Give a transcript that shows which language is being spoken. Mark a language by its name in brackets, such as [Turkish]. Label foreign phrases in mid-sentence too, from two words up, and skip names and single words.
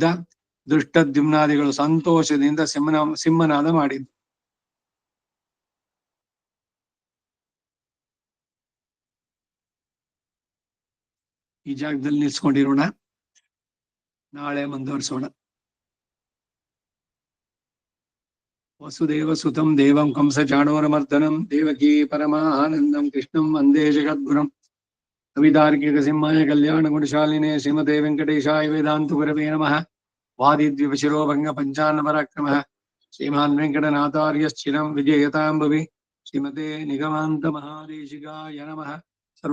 [Kannada] ದೃಷ್ಟದ್ಯುಮ್ನಾದಿಗಳು ಸಂತೋಷದಿಂದ ಸಿಂಹನಾದ ಮಾಡಿದ್ರು. ಈ ಜಾಗದಲ್ಲಿ ನಿಲ್ಸ್ಕೊಂಡಿರೋಣ, ನಾಳೆ ಮುಂದುವರಿಸೋಣ. [Sanskrit] ವಸುದೇವ ಸುತಂ ದೇವಂ ಕಂಸ ಚಾಣೂರಮರ್ದನಂ ದೇವಕೀ ಪರಮಾನಂದಂ ಕೃಷ್ಣಂ ವಂದೇ ಜಗದ್ಗುರುಂ. ಕವಿತಾರ್ಕಿಕ ಸಿಂಹಾಯ ಕಲ್ಯಾಣ ಗುಣಶಾಲಿನೇ ಶ್ರೀಮತೆ ವೆಂಕಟೇಶಾಯ ವೇದಾಂತ ಗುರವೇ ನಮಃ. ವಾದಿದ್ವಿಪಶಿರೋಭಂಗ ಪಂಚಾನ್ನ ಪರಾಕ್ರಮಃ ಶ್ರೀಮಾನ್ ವೆಂಕಟನಾಥಾರ್ಯಶ್ಚಿರಂ ವಿಜಯತಾಂ ಭುವಿ. ಶ್ರೀಮತೆ ನಿಗಮಾಂತ ಮಹಾದೇಶಿಕಾಯ ನಮಃ.